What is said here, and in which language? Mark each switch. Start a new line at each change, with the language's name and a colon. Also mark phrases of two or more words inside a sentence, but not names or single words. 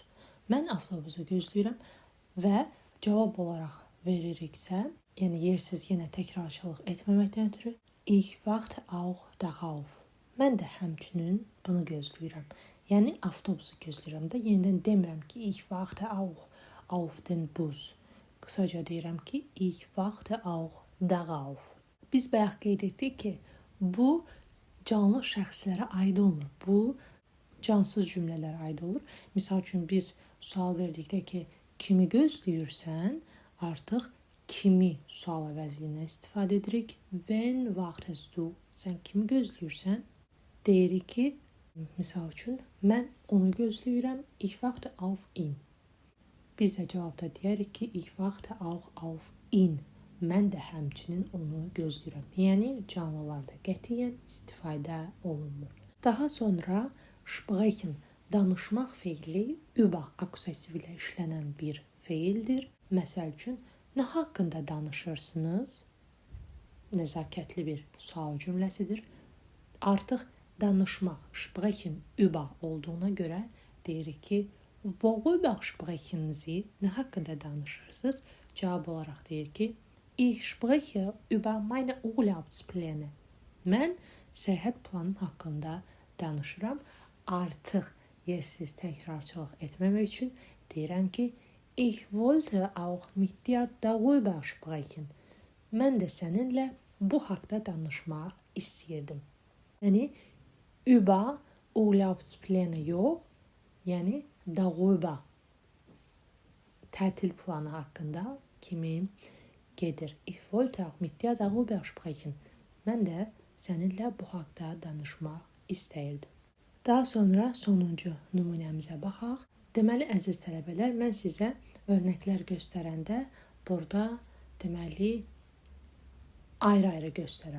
Azerbaijani: Mən avtobusu gözləyirəm və cavab olaraq veririksə, yəni yersiz yenə təkrarçılıq etməməkdən ötürü
German: ich warte auch darauf.
Azerbaijani: Mən də həmçinin bunu gözləyirəm. Yəni avtobusu gözləyirəm də yenidən demirəm ki,
German: ich warte auch auf den Bus.
Azerbaijani: Qısaca deyirəm ki,
German: ich warte auch darauf.
Azerbaijani: Biz bayaq qeyd etdik ki, bu canlı şəxslərə aid olmur. Bu cansız cümlələrə aid olur. Misal üçün biz sual verdikdə ki, kimi gözləyirsən, artıq kimi sual əvəzliyinə istifadə edirik.
German: When wartest du?
Azerbaijani: Sən kimi gözləyirsən? Deyirik ki, misal üçün, mən onu gözləyirəm.
German: Ich warte auf ihn.
Azerbaijani: Biz də cavabda deyərik ki,
German: ich warte auch auf ihn.
Azerbaijani: Mən də həmçinin onu gözləyirəm. Yəni, canlılarda qətiyyən istifadə olunmur. Daha sonra sprechen, danışmaq feili über akusativ ilə işlənən bir feildir. Məsəl üçün, nə haqqında danışırsınız? Nəzakətli bir sual cümləsidir. Artıq danışmaq,
German: sprechen über
Azerbaijani: olduğuna görə deyirik ki,
German: worüber sprechen Sie?
Azerbaijani: Nə haqqında danışırsınız? Cavab olaraq deyir ki,
German: ich spreche über meine Urlaubspläne.
Azerbaijani: Mən səyahət planım haqqında danışıram. Artıq yersiz təkrarçılıq etməmək üçün deyirəm ki,
German: ich wollte auch mit dir darüber sprechen.
Azerbaijani: Mən də səninlə bu haqda danışmaq istəyirdim. Yəni,
German: über Urlaubspläne
Azerbaijani: yox, yəni darüber. Tətil planı haqqında kimi gedir.
German: Ich wollte auch mit dir darüber sprechen.
Azerbaijani: Mən də səninlə bu haqda danışmaq istəyirdim. Daha sonra sonuncu nümunəmizə baxaq. Deməli, əziz tələbələr, mən sizə örnəklər göstərəndə burada deməli ayrı-ayrı göstərəm.